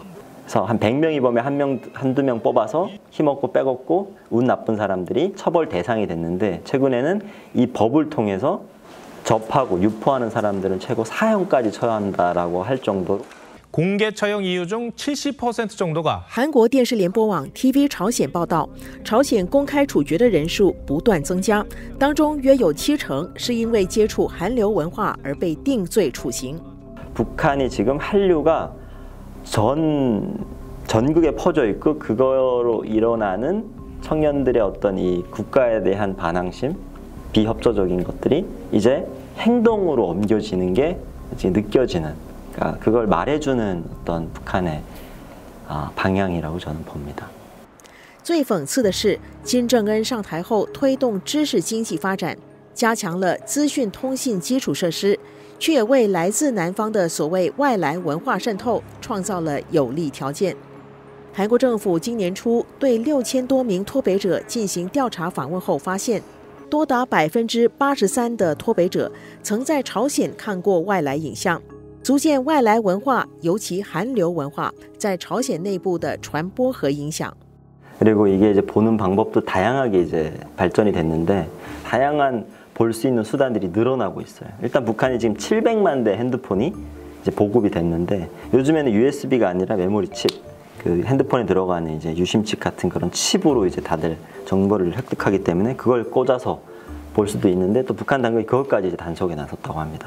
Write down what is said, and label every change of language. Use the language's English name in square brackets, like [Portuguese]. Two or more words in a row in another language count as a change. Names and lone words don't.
[Korean] 그래서 한 100명이 보면 한두 명 뽑아서 힘없고 빼먹고 운 나쁜 사람들이 처벌 대상이 됐는데 최근에는 이 법을 통해서 접하고 유포하는 사람들은 최고 사형까지 처한다라고 할 정도로 공개 처형 이유 중 70% 정도가 [Chinese] 韩国电视联播网 TV 朝鲜报道，朝鲜公开处决的人数不断增加，当中约有70%是因为接触韩流文化而被定罪处刑。 [Korean] 북한이 지금 한류가 전국에 퍼져 있고 그거로 일어나는 청년들의 어떤 이 국가에 대한 반항심, 비협조적인 것들이 이제 행동으로 옮겨지는 게 이제 느껴지는. 그걸 말해주는 어떤 북한의 방향이라고 저는 봅니다. [Chinese] 最讽刺的是，金正恩上台后推动知识经济发展，加强了资讯通信基础设施，却也为来自南方的所谓外来文化渗透创造了有利条件。韩国政府今年初对6000多名脱北者进行调查访问后发现，多达83%的脱北者曾在朝鲜看过外来影像。足见外来文化，尤其韩流文化，在朝鲜内部的传播和影响。 [Korean] 그리고 이게 이제 보는 방법도 다양하게 이제 발전이 됐는데 다양한 볼 수 있는 수단들이 늘어나고 있어요. 일단 북한이 지금 700만 대 핸드폰이 이제 보급이 됐는데 요즘에는 USB가 아니라 메모리 칩, 그 핸드폰에 들어가는 이제 유심칩 같은 그런 칩으로 이제 다들 정보를 획득하기 때문에 그걸 꽂아서 볼 수도 있는데 또 북한 당국이 그것까지 이제 단속에 나섰다고 합니다.